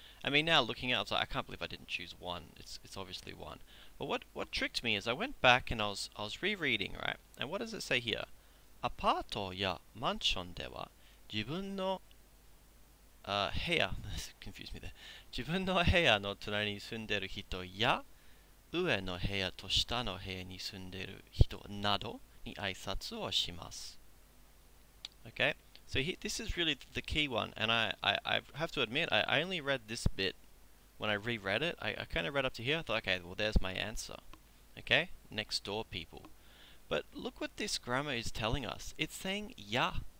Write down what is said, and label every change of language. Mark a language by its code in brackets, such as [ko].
[en] I mean, now looking at it, I was like, I can't believe I didn't choose one. It's obviously one. But what tricked me is I went back and I was rereading, right? And what does it say here? [ja] アパートやマンションでは自分の部屋 [en] confuse me there [ja] 自分の部屋の隣に住んでいる人や上の部屋と下の部屋に住んでいる人などに挨拶をします. [en] Okay, so this is really the key one, and I have to admit I only read this bit. When I reread it, I kind of read up to here. I thought, okay, well there's my answer. Okay, next door people. But look what this grammar is telling us. It's saying ya.